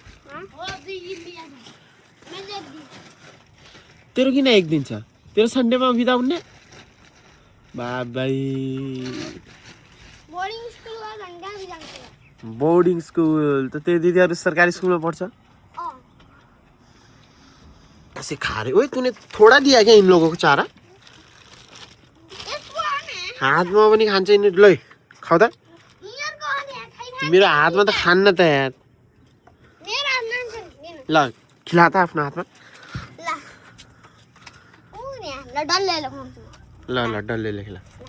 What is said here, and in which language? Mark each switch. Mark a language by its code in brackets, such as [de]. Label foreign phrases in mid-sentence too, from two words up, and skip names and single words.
[ne] तेरो किन एक दिन छ? तेरो सन्डेमा बिदा हुने? बाबाई बोर्डिङ स्कुल त तेरो दिदीहरू सरकारी स्कुलमा पढ्छ? [hi] ऐसे खा रहे। ओए तूने थोड़ा दिया क्या इन लोगों को चारा? [ne] हातमा पनि खान्छ यिनीहरू। ल खाऊ त। मेरो हातमा त खान्न त यार। ल खिला त आफ्नो हातमा। ल डल्ले खिला।